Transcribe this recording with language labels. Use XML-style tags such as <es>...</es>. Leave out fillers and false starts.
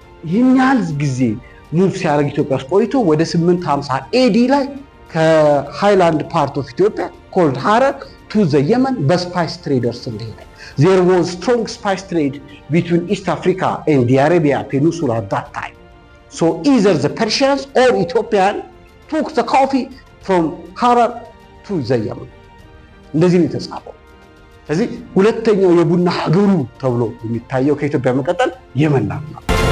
<am>ይህን ያህል ጊዜ ሙቭ ሲያደርግ ኢትዮጵያ ውስጥ ቆይቶ ወደ 850 ኤዲ ላይ ከሃይላንድ ፓርት ኦፍ ኢትዮጵያ ኮልድ ሐረር ቱ ዘ የመን በስፓይስ ትሬደርስ እንደሄደ</am> <en>there was strong spice trade between East Africa and the Arabian Peninsula at that time. So either the Persians or Ethiopian took the coffee from Harar to the Yemen.</en> <am>እንደዚህ ነው የተጻፈው። ስለዚህ ሁለተኛው የቡና ሀገሩ ተብሎ የሚታየው ከኢትዮጵያ መቀጠል የመን ነው።</am>